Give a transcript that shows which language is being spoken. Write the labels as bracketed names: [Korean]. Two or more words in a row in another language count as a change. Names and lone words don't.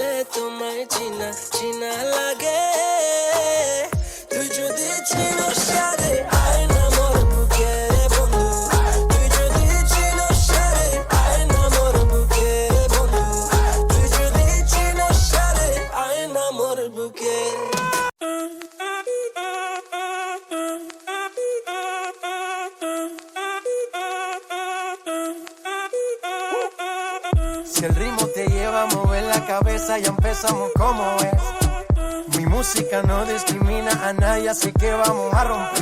[Bangla] তোমায় চিনা চিনা লাগে তুই যদি চিনস সারে আয় না মোর বুকে বন্ধু তুই যদি চিনস সারে আয় না মোর বুকে বন্ধু তুই যদি চিনস সারে আয় না মোর বুকে [Spanish] Si el ritmo te lleva a mover la cabeza, ya empezamos como es. Mi música no discrimina a nadie, así que vamos a romper.